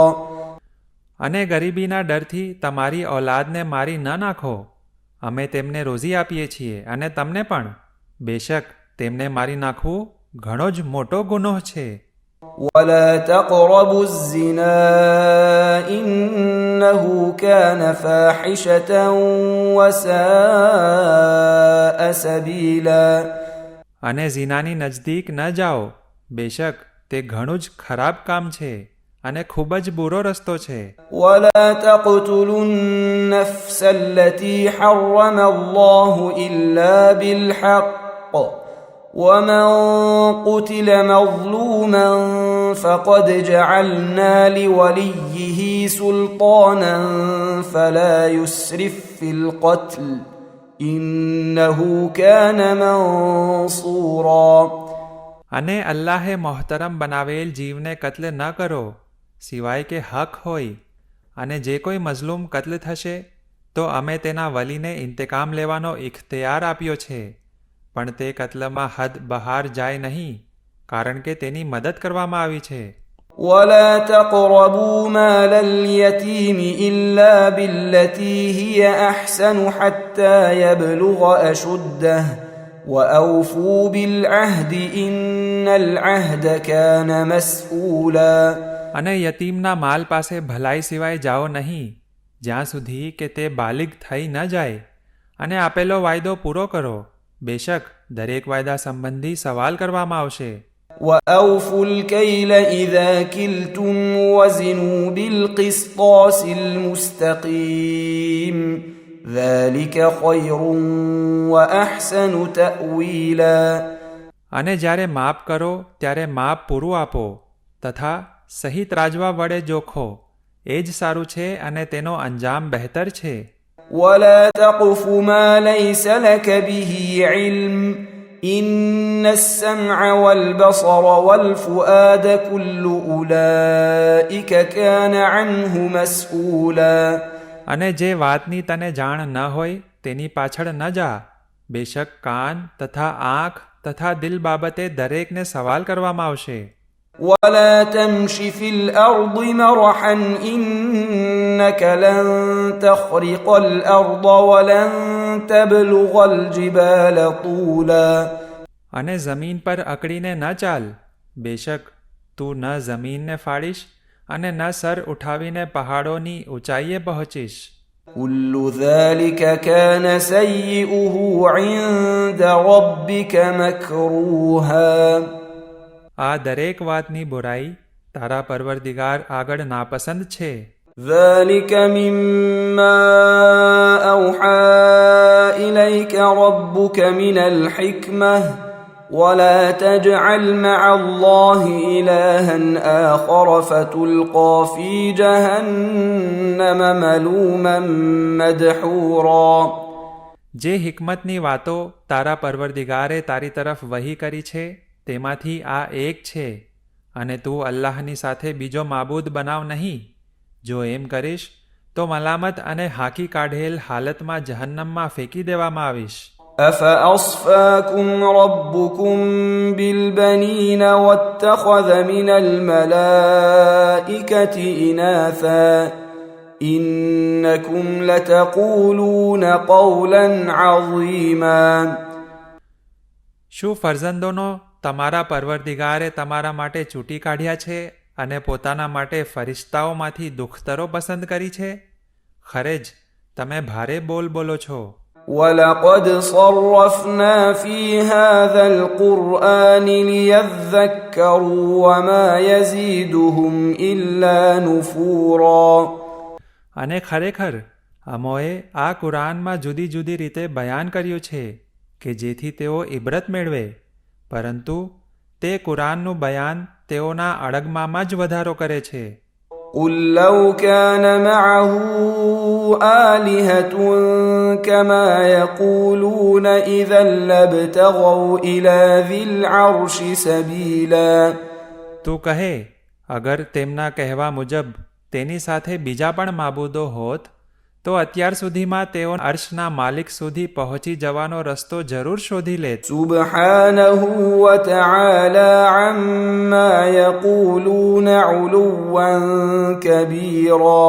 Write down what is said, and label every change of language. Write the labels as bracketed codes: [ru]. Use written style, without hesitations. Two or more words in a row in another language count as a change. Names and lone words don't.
[gu] અને ગરીબીના ડરથી તમારી ઔલાદને મારી ન નાખો. અમે તેમને રોજી આપીએ છીએ અને તમને પણ. બેશક તેમને મારી નાખવું ઘણો જ મોટો ગુનો છે. [ar] ولا تقربوا الزنا إنه كان فاحشة وساء سبيلا. [gu] અને ઝીનાની નજદીક ન જાઓ. બેશક તે ઘણું જ ખરાબ કામ છે અને ખૂબ જ બુરો રસ્તો છે. [ar] ولا تقتلوا النفس التي حرم الله إلا بالحق ومن قتل مظلوما فقد جعلنا لوليه سلطانا فلا يسرف في القتل إنه كان منصورا. [gu] અને અલ્લાહે મોહતરમ બનાવેલ જીવને કત્લ ન કરો સિવાય કે હક હોય. અને જે કોઈ મઝલૂમ કત્લ થશે તો અમે તેના વલીને ઇંતકામ લેવાનો ઇખ્તિયાર આપ્યો છે. પણ તે કત્લમાં હદ બહાર જાય નહીં કારણ કે તેની મદદ કરવામાં આવી છે. [ar] ولا تقربوا مال اليتيم إلا بالتي هي أحسن حتى يبلغ أشده وأوفوا بالعهد إن العهد كان مسؤولا. [gu] અને યતીમના માલ પાસે ભલાઈ સિવાય જાઓ નહીં જ્યાં સુધી કે તે બાલિગ થઈ ન જાય. અને આપેલો વાયદો પૂરો કરો. બેશક દરેક વાયદા સંબંધી સવાલ કરવામાં આવશે. [ar] وأوفوا الكيل إذا كلتم وزنوا بالقسطاس المستقيم ذلك خير وأحسن تأويلا. [gu] અને જ્યારે માપ કરો ત્યારે માપ પૂરું આપો તથા સહી ત્રાજવા વડે જોખો. એ જ સારું છે અને તેનો અંજામ બહેતર છે. [ar] ولا تقف ما ليس لك به علم إن السمع والبصر والفؤاد كل أولئك كان عنه مسؤولا. [gu] અને જે વાતની તને જાણ ન હોય તેની પાછળ ન જા. બેશક કાન તથા આંખ તથા દિલ બાબતે દરેકને સવાલ કરવામાં આવશે. [ar] ولا تمش في الأرض مرحا إنك لن تخرق الأرض ولن تبلغ الجبال طولا. [gu] અને જમીન પર અકડીને ન ચાલ. બેશક તું ન જમીનને ફાડીશ અને ન સર ઉઠાવીને પહાડોની ઊંચાઈએ પહોંચીશ. [ar] كل ذلك كان سيئه عند ربك مكروها. [gu] આ દરેક વાતની બુરાઈ તારા પરવરદિગાર આગળ નાપસંદ છે. [ar] ذلك مما أوحى إليك ربك من الحكمة ولا تجعل مع الله إلها آخر فتلقى في جهنم ملوما مدحورا. [gu] જે હિકમતની વાતો તારા પરવરદિગારે તારી તરફ વહી કરી છે તેમાંથી આ એક છે. અને તું અલ્લાહની સાથે બીજો માબૂદ બનાવ નહીં. જો એમ કરીશ તો મલામત અને હાંકી કાઢેલ હાલતમાં જહન્નમમાં ફેંકી દેવામાં આવીશ. [ar] أفأصفاكم ربكم بالبنين واتخذ من الملائكة إناثا إنكم لتقولون قولا عظيما. [gu] શું ફરજંદોનો તમારા પરવરદિગારે તમારા માટે ચૂંટી કાઢ્યા છે અને પોતાના માટે ફરિશ્તાઓમાંથી દુખ્તરો પસંદ કરી છે? ખરે જ તમે ભારે બોલ બોલો છો. [ar] ولقد صرفنا في هذا القرآن ليذكروا وما يزيدهم إلا نفورا. [gu] અને ખરેખર અમોએ આ કુરાનમાં જુદી જુદી રીતે બયાન કર્યું છે કે જેથી તેઓ ઇબરત મેળવે, પરંતુ તે કુરાનનું બયાન તેઓના અડગમામાં જ વધારો કરે છે. [ar] قل لو كان معه آلهة كما يقولون إذا لابتغوا إلى ذي العرش سبيلا. [gu] તું કહે, અગર તેમના કહેવા મુજબ તેની સાથે બીજા પણ માબૂદો હોત તો અત્યાર સુધીમાં તેઓ અર્શના માલિક સુધી પહોંચી જવાનો રસ્તો જરૂર શોધી લેત. [ar] سبحانه وتعالى عما يقولون علوا كبيرا.